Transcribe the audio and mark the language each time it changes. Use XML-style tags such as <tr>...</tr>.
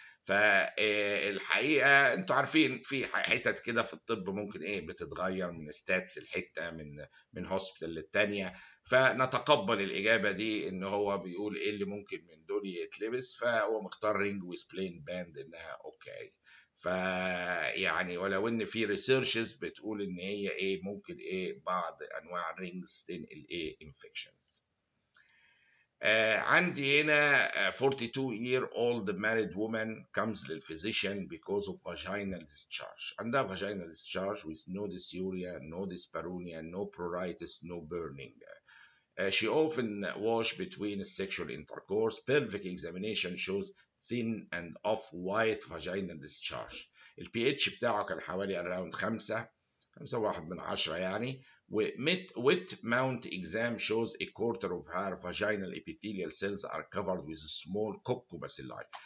<ar>فالحقيقه انتوا عارفين في حتت كده في الطب ممكن بتتغير من ستاتس الحته من هوسبيتال للتانيه، فنتقبل الاجابه دي ان هو بيقول ايه اللي ممكن من دول يتلبس، فهو مختار رينج ويز بلين باند انها اوكي. فيعني ولو ان في ريسيرشز بتقول ان هي ممكن بعض انواع الرينجز تنقل انفكشنز. عندي هنا</ar> <en>42-year-old married woman comes للphysician because of vaginal discharge.</en> <ar>عندها</ar> <en>vaginal discharge with no dysuria, no dyspareunia, no pruritus, no burning. She often wash between sexual intercourse. Pelvic examination shows thin and off-white vaginal discharge.</en> <ar>ال pH بتاعه كان حوالي</ar> <en>around</en> <ar>5.1 يعني.</ar> <en>Wet mount exam shows a quarter of her vaginal epithelial cells are covered with small coccobacilli.</en>